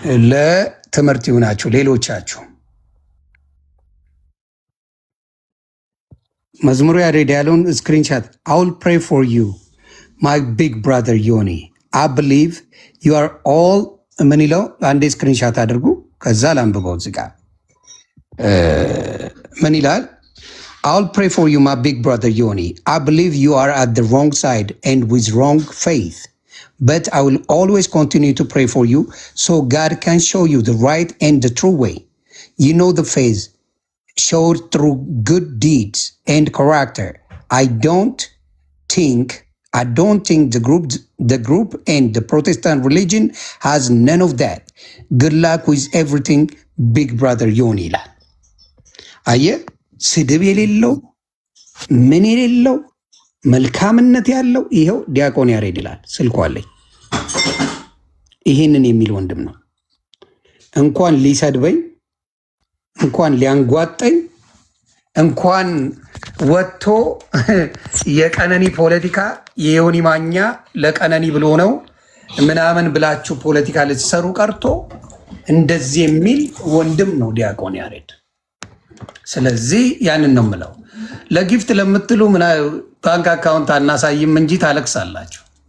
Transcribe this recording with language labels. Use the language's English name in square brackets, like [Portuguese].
[Amharic] ለትምህርት ይሁናችሁ ሌሎቻችሁ። መዝሙሩ ያሬድ ያለውን ስክሪንሻት [English] I will pray for you my big brother Yoni I believe you are all [Amharic] ምን ይለው አንዴ ስክሪንሻት አድርጉ። ከዛ ላንብበው እዚህ ጋር ምን ይላል? [English] I'll pray for you, my big brother Yoni. I believe you are at the wrong side and with wrong faith. But I will always continue to pray for you so God can show you the right and the true way. You know the faith showed through good deeds and character. I don't think the group and the Protestant religion has none of that. Good luck with everything, big brother Yoni. [Amharic] አየህ ስድብ የሌለው ምን የሌለው መልካምነት ያለው ይኸው ዲያቆን ያሬድ ይላል። ስልኩ አለኝ ይህንን የሚል ወንድም ነው። እንኳን ሊሰድበኝ እንኳን ሊያንጓጠኝ እንኳን ወጥቶ የቀነኒ ፖለቲካ የዮኒ ማኛ ለቀነኒ ብሎ ነው ምናምን ብላችሁ ፖለቲካ ልትሰሩ ቀርቶ እንደዚህ የሚል ወንድም ነው ዲያቆን ያሬድ። ስለዚህ ያንን ነው የምለው። ለጊፍት ለምትሉ ባንክ አካውንት አናሳይም እንጂ ታለቅሳላችሁ።